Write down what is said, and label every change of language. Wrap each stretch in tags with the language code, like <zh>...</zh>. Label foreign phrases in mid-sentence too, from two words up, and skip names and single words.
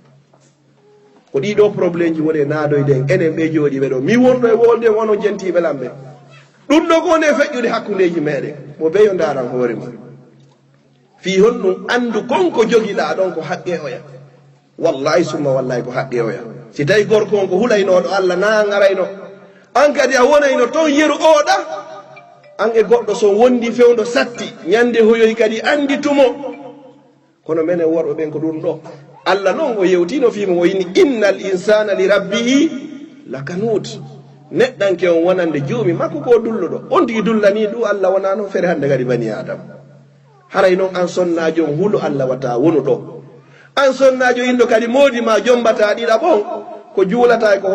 <ff>ko ɗiɗo probléme ji woni naadoyden enen ɓe jooɗiɓe ɗo mi wonɗo e wolde wono jentiɓe lamɓe ɗum ɗo ko woni e feƴƴude hakkudeji meɗen mo ɓeyo daran hoore mum fi honɗum andu konko jogiɗa ɗon ko haqqe oya wallahi summa wallahi ko haqqe oya si tawi gorko on ko hulaynoɗo Allah na garayno an kadi a wonayno toon yeru oɗa an e goɗɗo so wondi fewdo satti ñande hoyoy kadi andi tumo kono menen worɓe ɓen ko ɗum ɗo Allah noon o yewtino fimo o yini</ff> <ar>إن الإنسان لربه لكنود</ar> <ff>neɗɗanke on wonande joomi makko ko dulluɗo on tigi dullani ɗu Allah wona noon fere hande kadi bani adam haray noon an sonnajo on huulu Allah wata wonu ɗo an sonnajo inno kadi modi ma jombata ɗiɗa ɓon ko juulata ko</ff>